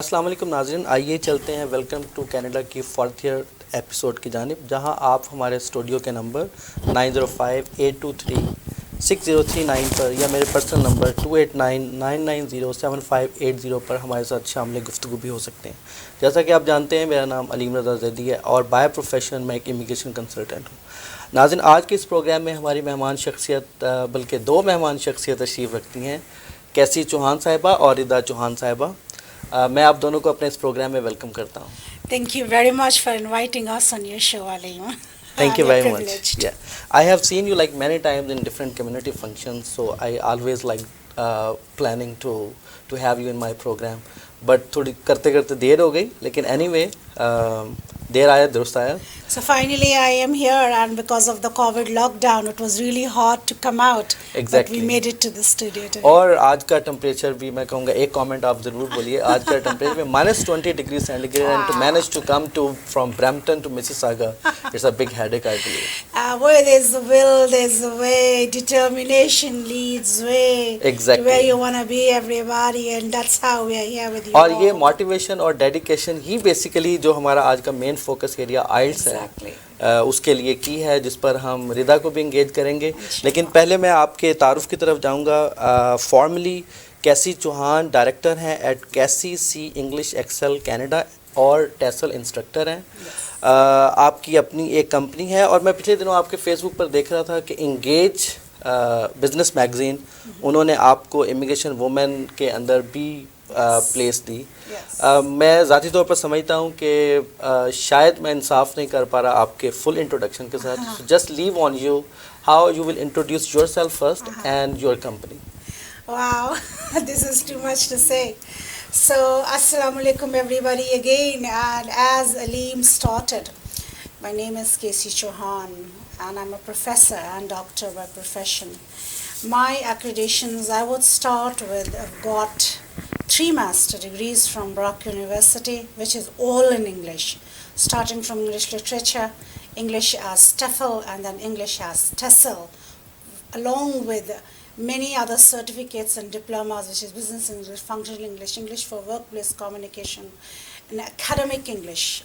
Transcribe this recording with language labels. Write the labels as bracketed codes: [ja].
[ur] السلام علیکم ناظرین، آئیے چلتے ہیں ویلکم ٹو کینیڈا کی 40 ایپیسوڈ کی جانب، جہاں آپ ہمارے اسٹوڈیو کے نمبر 9058236039 پر یا میرے پرسنل نمبر 2899907580 پر ہمارے ساتھ شامل گفتگو بھی ہو سکتے ہیں۔ جیسا کہ آپ جانتے ہیں، میرا نام علیم رضا زیدی ہے اور بائی پروفیشن میں ایک امیگریشن کنسلٹنٹ ہوں۔ ناظرین، آج کے اس پروگرام میں ہماری مہمان شخصیت بلکہ دو مہمان شخصیت تشریف رکھتی ہیں، کیسی چوہان صاحبہ اور ردا چوہان صاحبہ۔ میں آپ دونوں کو اپنے اس پروگرام میں ویلکم کرتا ہوں۔ [en] Thank you very much for inviting us on your show, Alima. Thank you We are very much. privileged. Yeah, I have seen you like many times in different community functions, so I always like planning to have you in my program. [ur] But تھوڑی کرتے کرتے دیر ہو گئی، لیکن anyway دیر آیا درست آیا۔ [en] So finally I am here, and because of the COVID lockdown, it was really hard to come out. Exactly. But we made it to the studio today. [ur] اور آج کا ٹمپریچر بھی میں کہوں گا، ایک کامنٹ آپ ضرور بولیے، آج کا ٹمپریچر میں -20 degree centi grade, [en] And to manage to come to from Brampton to Mississauga it's a big headache I believe. Where there's the will, there's the way. Determination leads way. Exactly. To where you want to be, everybody, and that's how we are here with you. [ur] اور یہ [en] all. [ur] Motivation اور dedication ہی basically جو ہمارا آج کا main focus area آئلٹس ہے، [en] Exactly. [ur] اس کے لیے کی ہے، جس پر ہم ردا کو بھی انگیج کریں گے۔ لیکن پہلے میں آپ کے تعارف کی طرف جاؤں گا۔ فارملی کیسی چوہان ڈائریکٹر ہیں ایٹ کیسی سی انگلش ایکسل کینیڈا اور ٹیسل انسٹرکٹر ہیں۔ آپ کی اپنی ایک کمپنی ہے، اور میں پچھلے دنوں آپ کے فیس بک پر دیکھ رہا تھا کہ انگیج بزنس میگزین انہوں نے آپ کو امیگریشن وومن کے اندر بھی پلیس دی۔ میں ذاتی طور پر سمجھتا ہوں کہ شاید میں انصاف نہیں کر پا رہا آپ کے فل انٹروڈکشن کے ساتھ۔ [en] Just leave on you how you will introduce yourself first and your company. Wow, this is too much to say. So, Assalamu alaikum everybody again, and as Aleem started, my name is Casey Chauhan, and I'm a professor and doctor by profession. My accreditations, I would start with, I've got 3 master degrees from Brock University, which is all in English, starting from English literature, English as TEFL, and then English as TESOL, along with many other certificates and diplomas, which is business English, functional English, English for workplace communication, and academic English.